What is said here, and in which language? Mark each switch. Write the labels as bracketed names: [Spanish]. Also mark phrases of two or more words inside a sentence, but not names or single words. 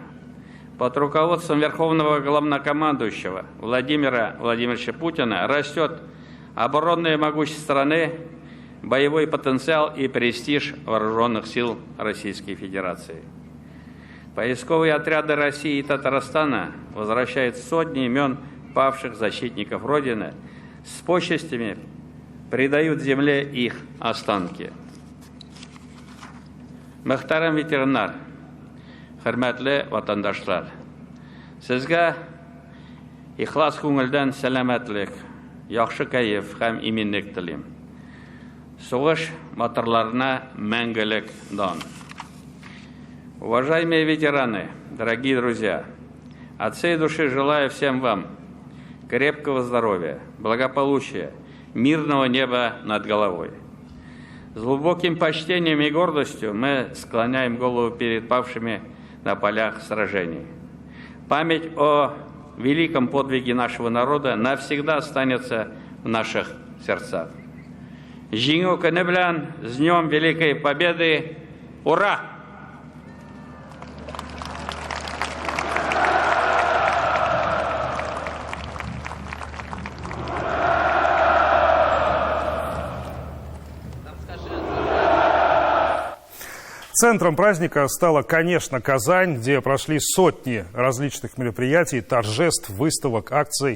[Russian] Под руководством Верховного Главнокомандующего Владимира Владимировича Путина растет оборонное могущество страны, боевой потенциал и престиж вооруженных сил Российской Федерации. Поисковые отряды России и Татарстана возвращают сотни имен павших защитников Родины, с почестями предают земле их останки. [Tatar] Мөхтәрәм ветераннар, хөрмәтле ватандашлар, сезгә ихлас күңелдән сәламәтлек, яхшы кәеф һәм иминлек телим. Сугыш батырларына мәңгелек дан. [Russian] Уважаемые ветераны, дорогие друзья, от всей души желаю всем вам крепкого здоровья, благополучия, мирного неба над головой. С глубоким почтением и гордостью мы склоняем голову перед павшими на полях сражений. Память о великом подвиге нашего народа навсегда останется в наших сердцах. [Tatar] Жеңу күні білән, [Russian] с Днем Великой Победы! Ура! Центром праздника стала, конечно, Казань, где прошли сотни различных мероприятий, торжеств, выставок, акций.